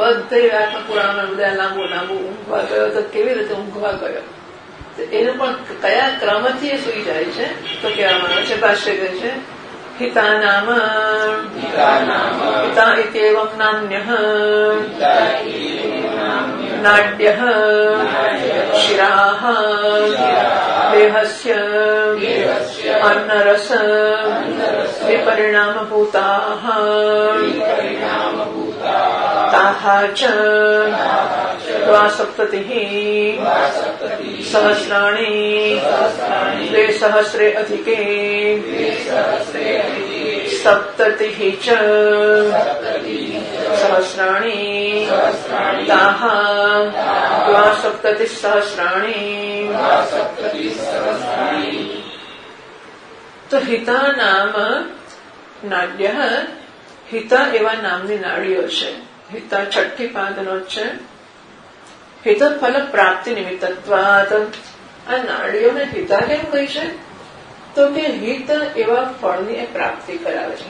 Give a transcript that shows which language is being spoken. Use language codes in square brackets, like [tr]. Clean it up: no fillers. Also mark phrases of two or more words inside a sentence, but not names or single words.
[gu] બધે આત્મપુરાણમાં બધા લાંબુ લાંબુ ઊંઘવા ગયો તો કેવી રીતે ઊંઘવા ગયો, એનું પણ કયા ક્રમથી એ સુઈ જાય છે તો કહેવામાં આવે છે. ભાષ્ય કહે છે [sa] હિતા નામ હિતા ઇત્યેવં નામ્યઃ નાડ્યઃ શિરાઃ દેહસ્ય अन्नरस विपरिणामभूताः ताः च 2 सहस्राणि 2 अधिके 70 च सहस्राणि ताः 2 सहस्राणि. [gu] તો [sa] હિતા નામ નાડ્ય, [gu] હિતા એવા નામની નાડીઓ છે. હિતા છઠ્ઠી પાદનો છે. [sa] હિત ફલ પ્રાપ્તિ નિમિત્તત્વાત. [gu] આ નાડીઓને હિતા કેમ કહી છે તો કે હિત એવા ફળની એ પ્રાપ્તિ કરાવે છે.